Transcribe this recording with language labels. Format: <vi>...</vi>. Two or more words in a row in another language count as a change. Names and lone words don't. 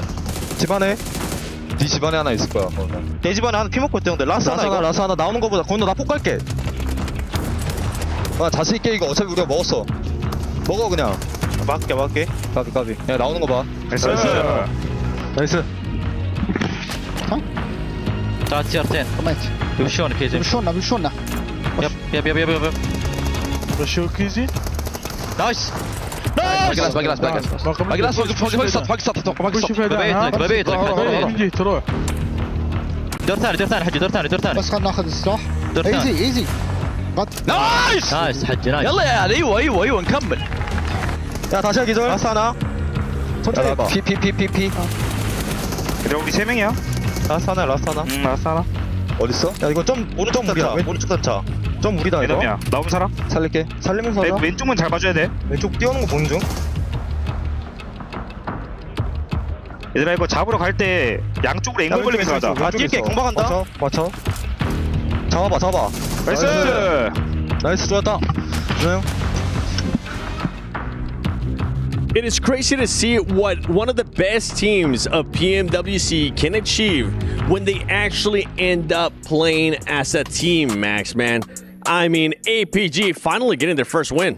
<ko>집안에 네 집안에 하나 있을 거야. 건우야. 내 집안에 하나 피 먹고 있대. 근데 라스 하나 이거. 라스 하나 나오는 거보다 건우 나 폭 갈게. 아 자신 있게 이거 어차피 우리가 먹었어. 먹어 그냥. 막게. 까비. 야 나오는 거 봐. 나이스. 나이스.</ko> <ar>تعال تير 10 يمشون كيزي بمشونا يب شو كيزي؟ نايس باقي لاس فوق سطح ببيت لك من جهة تروح. دور ثاني حجي دور ثاني بس خلنا ناخذ السلاح دور ثاني ايزي نايس حجي نايس يلا يا ايوه نكمل.</ar> <ko>야 다시 하기 절. 라스 하나. 천천히 해봐. 피. 그래 우리 3명이야. 라스 하나. 라스 하나. 어딨어? 야 이거 좀 오른쪽 무리다. 오른쪽 단차. 좀 무리다 이거. 매점이야. 나온 사람? 살릴게. 살리면서 하자. 왼쪽만 잘 봐줘야 돼. 왼쪽 뛰어오는 거 보는 중. 얘들아 이거 잡으러 갈 때 양쪽으로 앵글 걸리면서 가자. 아 뛸게 공방 간다. 맞춰. 잡아. 나이스 좋았다. 준영.</ko> <en>It is crazy to see what one of the best teams of PMWC can achieve when they actually end up playing as a team, Max, man. I mean, APG finally getting their first win.</en>